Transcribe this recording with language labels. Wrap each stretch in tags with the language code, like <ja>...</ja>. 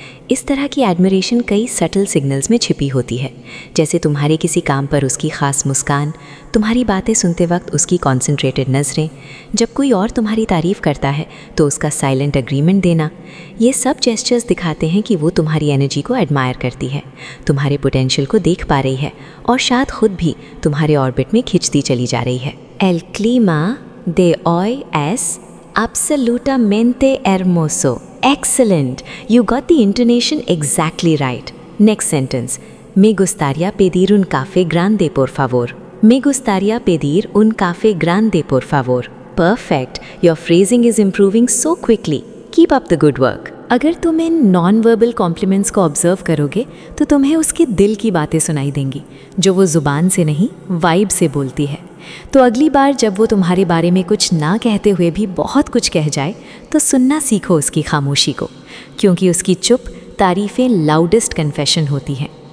<hi>इस तरह की एडमिरेशन कई सटल सिग्नल्स में छिपी होती है, जैसे तुम्हारे किसी काम पर उसकी ख़ास मुस्कान, तुम्हारी बातें सुनते वक्त उसकी कॉन्सेंट्रेटेड नज़रें, जब कोई और तुम्हारी तारीफ़ करता है तो उसका साइलेंट एग्रीमेंट देना। ये सब जेस्चर्स दिखाते हैं कि वो तुम्हारी एनर्जी को एडमायर करती है, तुम्हारे पोटेंशियल को देख पा रही है और शायद खुद भी तुम्हारे ऑर्बिट में खिंचती चली जा रही है।</hi> <es>एल क्लीमा de hoy es absolutamente hermoso.</es> <en>Excellent. You got the intonation exactly right. Next sentence.</en> <es>Me gustaría pedir un café grande, por favor. Me gustaría pedir un café grande, por favor.</es> <en>Perfect. Your phrasing is improving so quickly. Keep up the good work.</en> <hi>अगर तुम in non verbal compliments को observe करोगे तो तुम्हें उसके दिल की बातें सुनाई देंगी, जो वो ज़ुबान से नहीं, वाइब से बोलती है। तो अगली बार जब वो तुम्हारे बारे में कुछ ना कहते हुए भी बहुत कुछ कह जाए तो सुनना सीखो उसकी खामोशी को, क्योंकि उसकी चुप तारीफ़ें लाउडेस्ट कन्फेशन होती हैं।</hi>